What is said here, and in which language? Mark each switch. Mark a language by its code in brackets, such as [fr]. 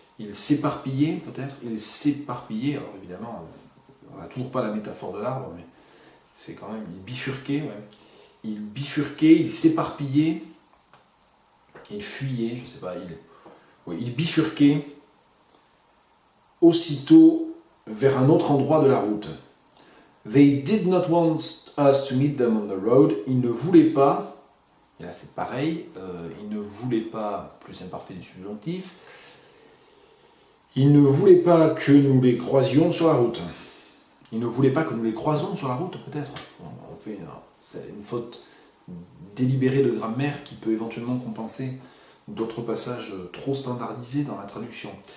[fr] Ils s'éparpillaient peut-être, alors évidemment, on n'a toujours pas la métaphore de l'arbre, mais c'est quand même, ils bifurquaient, ouais. Ils s'éparpillaient, ils fuyaient, je sais pas, ils bifurquaient aussitôt vers un autre endroit de la route. [en] They did not want us to meet them on the road. [fr] Ils ne voulaient pas, et là c'est pareil, ils ne voulaient pas, plus imparfait du subjonctif, ils ne voulaient pas que nous les croisions sur la route. Ils ne voulaient pas que nous les croisons sur la route, peut-être. C'est une faute délibérée de grammaire qui peut éventuellement compenser d'autres passages trop standardisés dans la traduction.